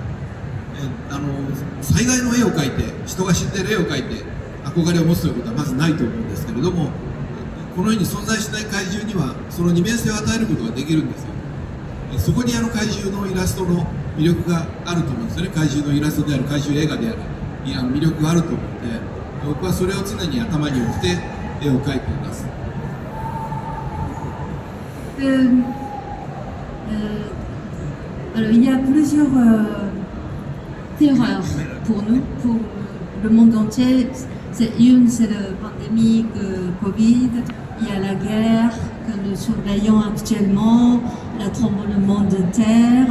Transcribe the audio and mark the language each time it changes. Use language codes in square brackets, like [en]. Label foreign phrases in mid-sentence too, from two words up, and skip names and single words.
[ja] 災害の絵を描いて人が死んでいる絵を描いて憧れを持つということはまずないと思うんですけれどもこの世に存在しない怪獣にはその二面性を与えることができるんですよ。そこに怪獣のイラストの魅力があると思うんですよね。怪獣のイラストである怪獣映画である魅力があると思うので僕はそれを常に頭に置いて絵を描いています。 [fr] Alors il y a plusieurs terreurs pour nous, pour le monde entier. Une, c'est la pandémie Covid, il y a la guerre que nous surveillons actuellement, le tremblement de terre.